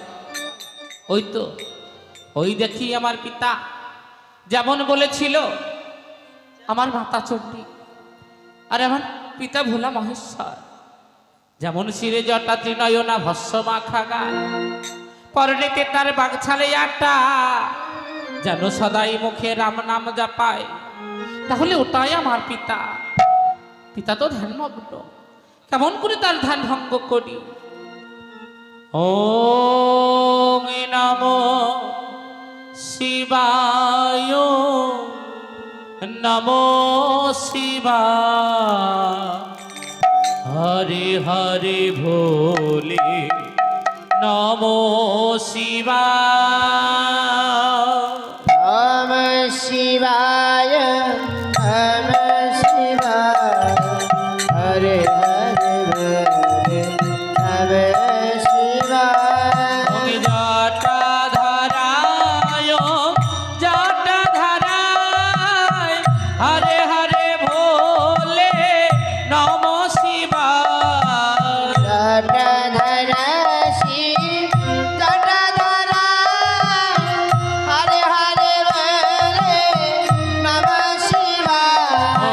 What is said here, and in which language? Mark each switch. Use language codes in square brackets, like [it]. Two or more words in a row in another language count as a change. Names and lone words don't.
[bn] ওই তো, ওই দেখি আমার পিতা যেমন বলেছিল, আমার মাতা চণ্ডী আর আমার পিতা ভোলা মহেশ্বর যেমন শিরে জটা ত্রিনয়না ভস্য মাখা গায়, পরনেতে তার বাগছালে আটা, যেন সদাই মুখে রাম নাম জাপায়, তাহলে ওটাই আমার পিতা। পিতা তো ধ্যানমগ্ন, কেমন করে তার ধ্যান ভঙ্গ করি? [sa] ওম নমো শিবায়, নমো শিবায়, হরে হরে ভোলে নমো শিবায়। নম শিবায় নম শিবায়, হরে হরে হরে নম শিবায়। ওম জটাধারায়, জটাধারায়, হরে হরে ভোলে নমো শিবায়। জটাধারা শিব জটাধারা, হরে হরে বলে নম শিবায়।